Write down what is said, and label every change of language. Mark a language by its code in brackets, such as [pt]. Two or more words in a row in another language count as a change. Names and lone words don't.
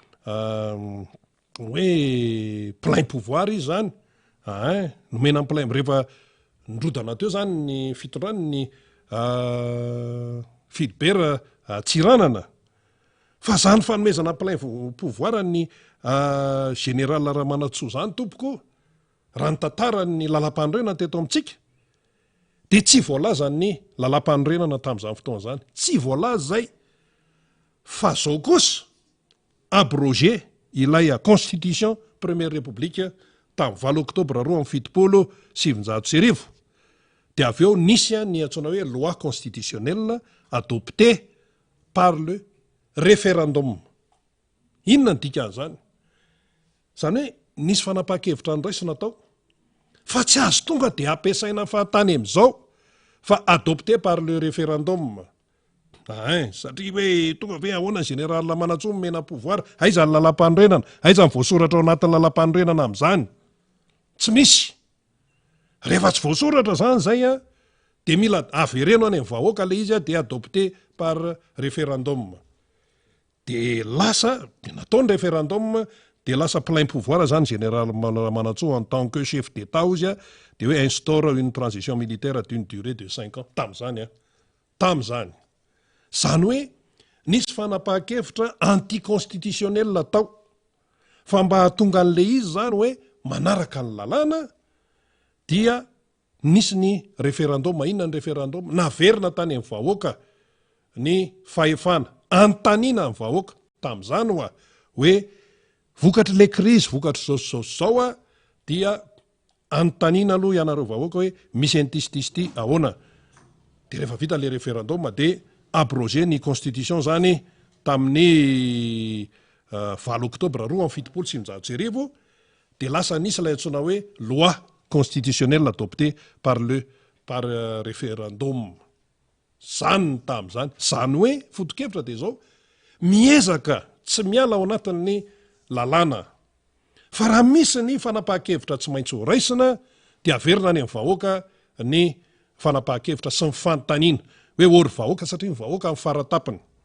[mg] hoe [fr] plein pouvoir [mg] izy zany nomena ny plein rehefa ndrodana teo zany ny fitondrany ny Philbert Tsiranana fa zany fanomezana [fr] plein pouvoir [mg] ny général Ramanantsoa zany tompoko raha ny tantarany lalam-pandroenana teto amintsika de tsy voalaza ny lalam-pandroenana tamin'izany fotoana zany tsy voalaza zay fa zao kosa abrogé ilay [fr] constitution première république [mg] tamin'ny [fr] 20 octobre 2017 [mg] de avy eo nisy ny atsoina hoe [fr] loi constitutionnelle adopté par le référendum. [mg] Inona ny dikan'izany? Zany hoe nisy fanapahan-kevitra andraisina tao fa tsy azo tonga de ampiasaina fahatany amin'izao fa [fr] adopté par le référendum. [mg] Satria hoe tonga ve ahoana général Ramanantsoa mena pouvoir, aiza ny lalam-pandroenana, aiza ny voasoratra ao anatin'ny lalam-pandroenana amin'izany? Tsy misy. Rehefa tsy voasoratra zany zay de mila avereno any amin'ny vahoaka le izy de [fr] adopté par référendum. [mg] De lasa de nataony référendum de lasa [fr] plein pouvoir [mg] zany général Ramanantsoa [fr] en tant que chef d'état [mg] izy de hoe [fr] instaure une transition militaire d'une durée de 5 ans [mg] tam'zany tam'zany. Zany hoe nisy fanapahan-kevitra anticonstitutionnel tao fa mba hahatonga an'le izy zany hoe manaraka ny lalàna dia nisy ny référendum. Inona ny référendum? Naverina tany amin'ny vahoaka ny fahefana antanina ny vahoaka tam'izany hoe vokatry [fr] le crise [mg] vokatry zao dia antanina aloha ianareo vahoaka hoe misy antististy ahoana. De rehefa vita le référendum de abrogé ny constitution zany tamin'ny [fr] 20 octobre 2017 [mg] de lasa nisy ilay antsoina hoe [fr] loi constitutionnelle adopté par référendum. [mg] Zany tam'zany. Zany hoe foto-kevitra de zao miezaka tsy miala ao anatin'ny lalàna. Fa raha misy ny fanapahan-kevitra tsy maintsy ho raisina de averina any amin'ny vahoaka ny fanapahan-kevitra sy ny fanontaniana hoe ory vahoaka satria ny vahoaka amin'ny faratapiny.